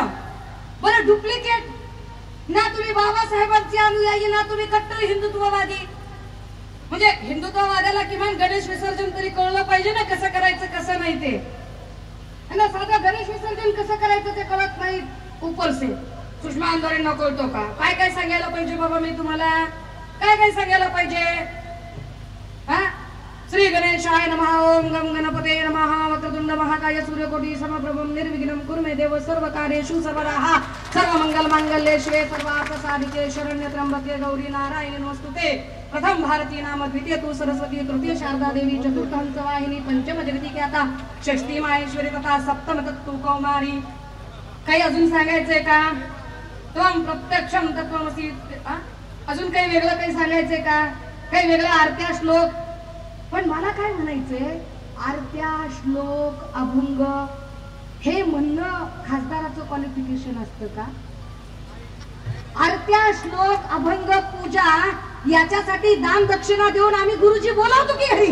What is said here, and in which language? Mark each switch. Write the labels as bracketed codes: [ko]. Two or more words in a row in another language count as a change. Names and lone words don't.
[mr] बरं डुप्लिकेट ना तुम्ही बाबासाहेबांचे अनुयायी ना तुम्ही कट्टर हिंदुत्ववादी. म्हणजे हिंदुत्ववाद्याला किमान गणेश विसर्जन तरी कळलं पाहिजे ना कसं करायचं कसं नाही ते. आणि साधं गणेश विसर्जन कसं करायचं ते कळत नाही. [hi] ऊपर से [mr] सुषमा आंदोलन कळतो का? काय काय सांगायला पाहिजे बाबा मी तुम्हाला? काय सांगायला पाहिजे? हा [sa] श्री गणेशाय नमः. ओम गम गणपते नमः. वक्रतुंड महाकाय सूर्यकोटी समप्रभं निर्विघ्नं कुरु मे देव सर्वकार्येषु सर्वदा. सर्वमंगल मांगल्ये शिवे सर्वार्थ साधिके शरण्ये त्र्यंबके गौरी नारायणी नमोस्तुते. प्रथम भारती नाम, द्वितीय तू सरस्वती, तृतीय शारदा देवी, चतुर्थं च वाहिनी, पंचम जगती ख्याता, षष्ठी माहेश्वरी तथा सप्तम तत्तु कौमारी. [mr] काही अजून सांगायचंय का? [sa] त्वं प्रत्यक्षम तत्त्वमसि. [mr] अजून काही वेगळं काही सांगायचंय का? काही वेगळा आरत्या श्लोक? पण मला काय म्हणायचंय, आरत्या श्लोक अभंग हे म्हणणं खासदाराचं क्वालिफिकेशन असतं का? आरत्या श्लोक अभंग पूजा याच्यासाठी दान दक्षिणा देऊन आम्ही गुरुजी बोलावतो की घरी?